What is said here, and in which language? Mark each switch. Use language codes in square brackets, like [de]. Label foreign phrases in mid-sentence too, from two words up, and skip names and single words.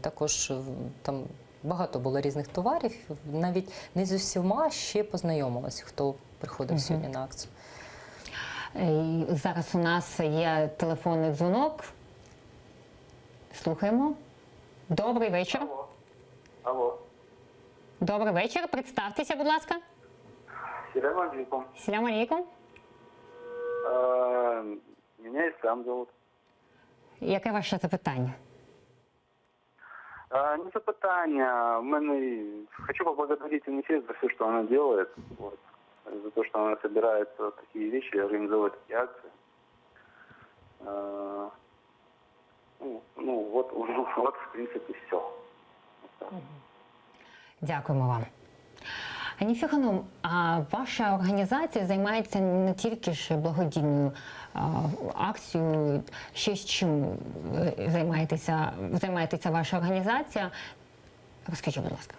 [uk] Також там багато було різних товарів, навіть не з усіма ще познайомилися, хто приходив сьогодні на акцію. Зараз у нас є телефонний дзвонок. Слухаємо. Добрий вечір. Алло. Добрий вечір. Представтеся, будь ласка. [ar] سلام عليكم. سلام عليكم. [ru] Меня Ислам зовут. [uk] Яке ваше запитання? Не запитання. [ru] Хочу поблагодарить УНИСЕФ за все, что она делает. За то, что она собирает такие вещи, организовывает такие акции. В принципе, все. [uk] Дякуємо вам. Аніфі Ханум, а ваша організація займається не тільки ж благодійною акцією, ще з чим займається ваша організація? Розкажіть, будь ласка.